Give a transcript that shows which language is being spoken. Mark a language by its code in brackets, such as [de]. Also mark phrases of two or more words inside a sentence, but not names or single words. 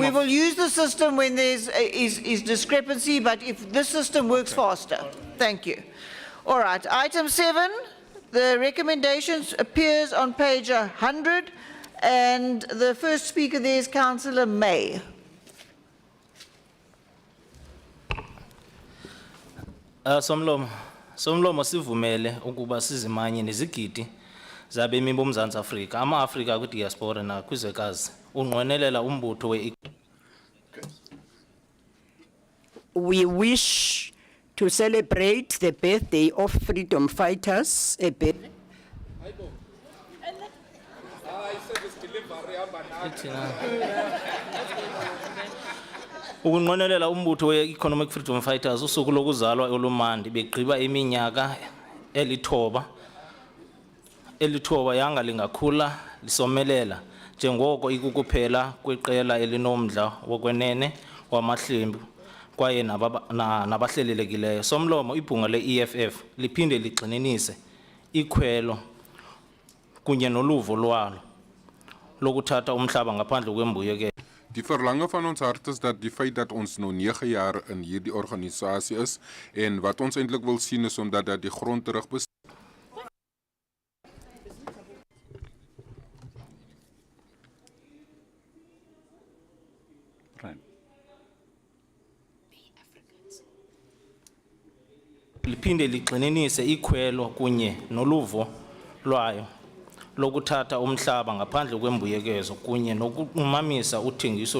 [en] We will use the system when there's is discrepancy, but if this system works faster. Thank you. All right, item 7, the recommendations appears on page 100, and the first speaker there is Councillor May. [xh] Somlom, Somlomo sivumele ukuba sizimanye nezigidi zabemi boMzantsi Afrika, ama-Afrika kwidiaspora nakwizwekazi, unqwenelela umbutho we [en] We wish to celebrate the birthday of freedom fighters. [xh] Ukunqwenelela umbutho we-Economic Freedom Fighters usuku lokuzalwa olumandi begqiba iminyaka elithoba yanga lingakhula lisomelela njengoko ikukuphela kweqela elinomdla wokwenene wamahlembu kwaye nabahlelelekileyo. Somlomo ibhunga le-EFF liphinde ligxininise ikhwelo kunye noluvo lwalo lokuthatha umhlaba ngaphandle kwembuyekelo. [af] Die verlange van ons hart is dat die feit dat ons nou 9 jaar in hierdie organisasie is en wat ons eintlik wil sien is omdat dat die grond terug [xh] liphinde ligxininise ikhwelo kunye noluvo lwayo lokuthatha umhlaba ngaphandle kwembuyekezo kunye nokumamisa uthengiso